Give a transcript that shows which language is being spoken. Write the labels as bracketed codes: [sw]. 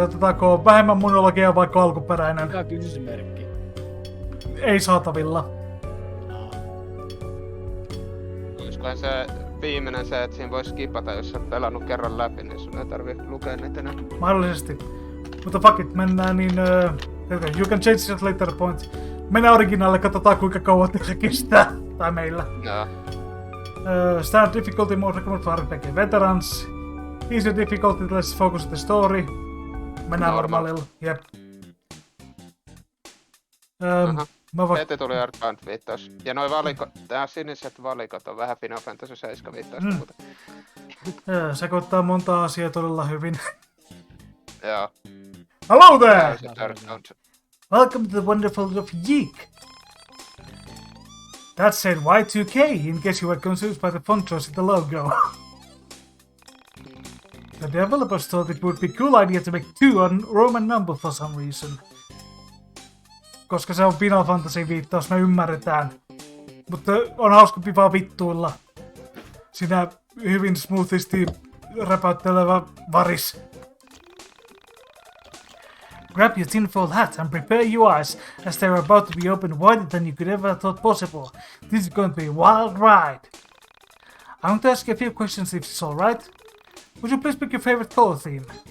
[fi] Otetaanko vähemmän monologia vaikka alkuperäinen? Mikä kysymysmerkki? Ei saatavilla. Olisikohan se viimeinen se, että siinä vois skipata, jos sä oot pelannut kerran läpi, niin sun ei tarvii lukea niitä enää. Mahdollisesti. Mutta [en] fuck it, [fi] mennään niin... [en] you can change it later point. [fi] Mennään originaalle, katsotaan kuinka kauan se kestää. Tai meillä. Joo. [en] Standard difficulty mode recommended for RPG veterans. Easy difficulty, less focus on the story. [fi] Mennään normaalilla. Jep. Heti tuli Earthbound viittaus. Ja noi tää siniset valikot on vähän Final Fantasy 7 viittausta muuta. Sekoittaa monta asiaa todella hyvin. Joo. [en] Hello there! Earthbound. Welcome to the wonderful world of Yiik. That said Y2K, in case you were confused by the font choice in the logo. The developers thought it would be a cool idea to make 2 a Roman number for some reason. [fi] Koska se on Final Fantasy viittaus, me ymmärretään. Mutta on hauskempi vaan vittuilla. Sinä hyvin smoothisti räpäyttelevä varis. [en] Grab your tinfoil hat and prepare your eyes, as they are about to be opened wider than you could ever have thought possible. This is going to be a wild ride. I'm going to ask you a few questions if it's alright. Would you please pick your favorite color theme?